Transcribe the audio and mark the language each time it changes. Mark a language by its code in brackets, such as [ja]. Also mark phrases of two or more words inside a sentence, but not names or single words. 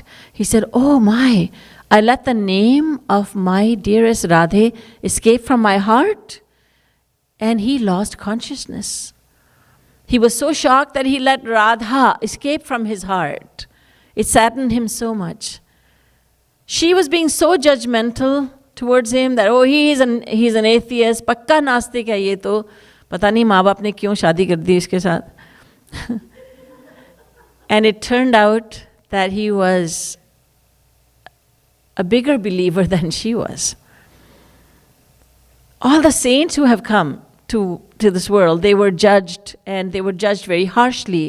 [en] He said, oh my, I let the name of my dearest Radhe escape from my heart. And he lost consciousness. He was so shocked that he let Radha escape from his heart. It saddened him so much. She was being so judgmental towards him that, oh, he's an atheist, [hi] पक्का नास्तिक है ये तो, पता नहीं माँ बाप ने क्यों शादी कर दी इसके साथ. [en] And it turned out that he was a bigger believer than she was. All the saints who have come to this world, they were judged, and they were judged very harshly.